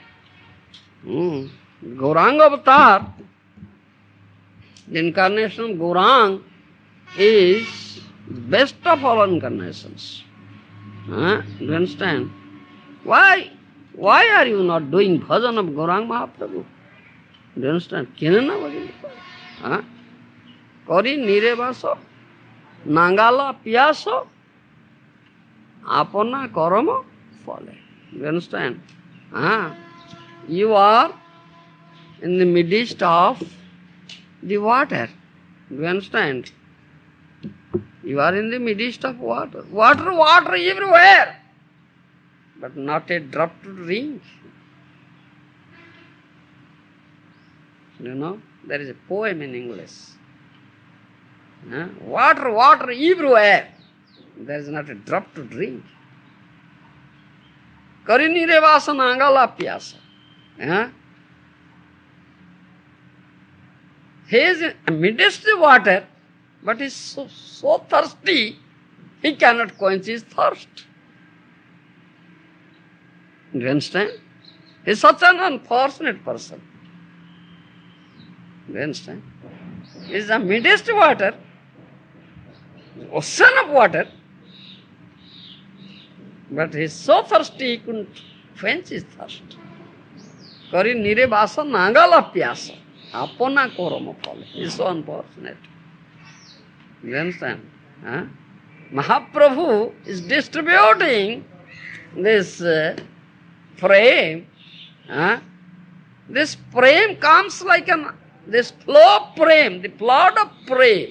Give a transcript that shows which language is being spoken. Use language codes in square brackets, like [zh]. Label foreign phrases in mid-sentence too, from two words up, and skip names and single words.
[en] Gauranga Avatar, the incarnation of Gaurang is the best of all incarnations. Do you understand? Why are you not doing bhajan of Gaurang Mahaprabhu? Do you understand? [bn] কেন না ভজিলুঁ তারে. করি নীরে বাস, না গেল পিয়াস, আপন করম ফলে. [en] You understand? You are in the midst of the water. Do you understand? You are in the midst of water. Water everywhere. But not a drop to drink. You know, there is a poem in English. Water everywhere. There is not a drop to drink. [bn] করি নীরে বাস না গেল পিয়াস. [en] He is amidst the water, but he is so thirsty, he cannot quench his thirst. Do you understand? He is such an unfortunate person. Do you understand? He is amidst water, ocean of water, but he is so thirsty he couldn't quench his thirst. [bn] করি নীরে বাস না গেল পিয়াস. আপন করম ফলে. [en] He is so unfortunate. You understand? Mahaprabhu is distributing this prem. This prem comes like this flow of prem, the flood of prem.